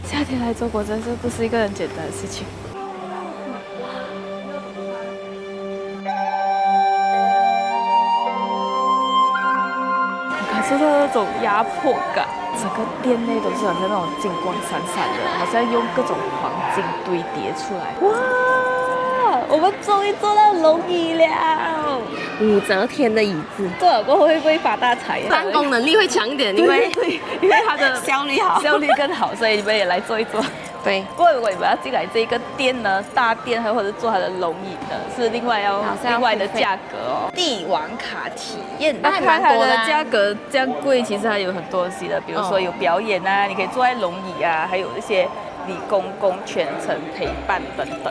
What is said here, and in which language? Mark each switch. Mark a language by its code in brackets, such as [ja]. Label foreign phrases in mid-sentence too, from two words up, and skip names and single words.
[zh] 夏天來中國真是不是一個很簡單的事情。感受到那種壓迫感，整個店內都是好像那種金光閃閃的，好像用各種黃金堆疊出来。哇！我們終於坐到龍椅了，武則天的椅子，坐了過後會不會發大財？辦公能力會強一點，因為它的效率好，效率更好，所以你們也來坐一坐。对，不過如果你們要進來這個店呢，大店或者坐它的龍椅呢，是另外的價格哦。帝王卡體驗，那看它的價格這樣貴，其實還有很多東西的，比如說有表演啊，你可以坐在龍椅啊，還有一些李公公全程陪伴等等。